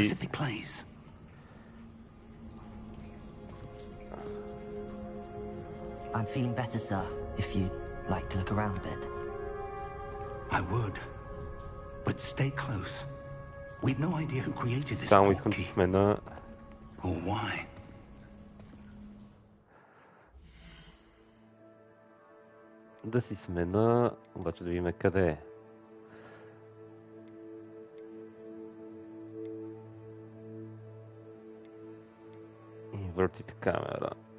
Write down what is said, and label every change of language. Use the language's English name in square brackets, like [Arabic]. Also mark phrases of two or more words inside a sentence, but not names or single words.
[English] specific place. I'm feeling better, sir, if you'd like to look around a bit. I would. But stay close. We've no idea who created this [Bulgarian] Само искам да [English] portkey. [Bulgarian] смена... [English] Or why. [Bulgarian] Да си смена, обаче да видим къде е. Inverted камера.